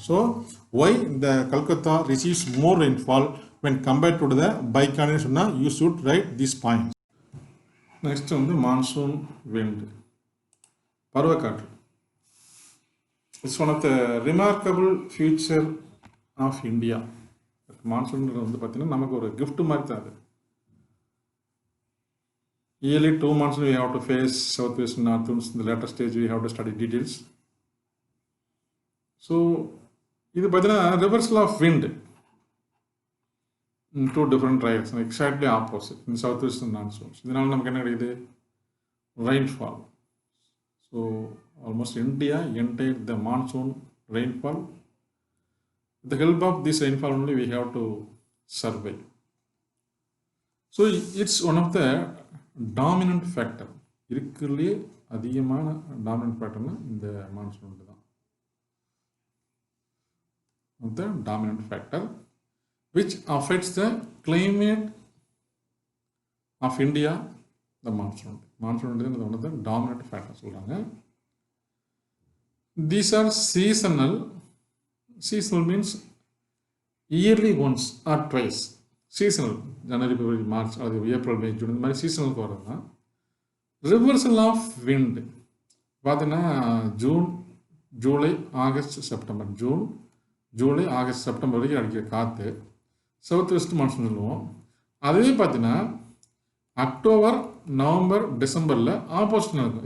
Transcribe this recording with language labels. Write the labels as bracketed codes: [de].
[en] So why இந்த Calcutta receives more rainfall when compared to the Bikaner சொன்னால் you should write these points. [ta] Next வந்து monsoon wind, பருவக்காற்று. [en] It's one of the remarkable feature of India. [ta] மான்சூன்றது வந்து பார்த்தீங்கன்னா நமக்கு ஒரு gift மாதிரி தான் அது. [en] Yearly 2 months we have to face southwest and northwest. In the later stage we have to study details. So [ta] இது பார்த்தீங்கன்னா [en] Reversal of wind in two different directions, exactly opposite in southwest and northwest. [ta] இதனால நமக்கு என்ன கிடைக்குது, rainfall. [en] So almost India entire the monsoon rainfall. With the help of this rainfall only we have to survive. So it's one of the dominant factor. [ta] இருக்கிறதுலே அதிகமான dominant ஃபேக்டர்னா இந்த monsoon தான். [en] The dominant factor which affects the climate of India, the monsoon. Monsoon is one of the dominant factors சொல்றாங்க. These are seasonal. Seasonal means yearly once or twice. Seasonal, January, February, March, or April, May, June, [ta] இந்த மாதிரி சீசனலுக்கு வரதுனா. Reversal of wind பார்த்தீங்கன்னா June, July, August, September. June, July, August, September வரைக்கும் அடிக்கிற காற்று south west monsoon சொல்லுவோம். அதுவே பார்த்தீங்கன்னா அக்டோபர், நவம்பர், டிசம்பரில் ஆப்போசிட் இருக்கும்.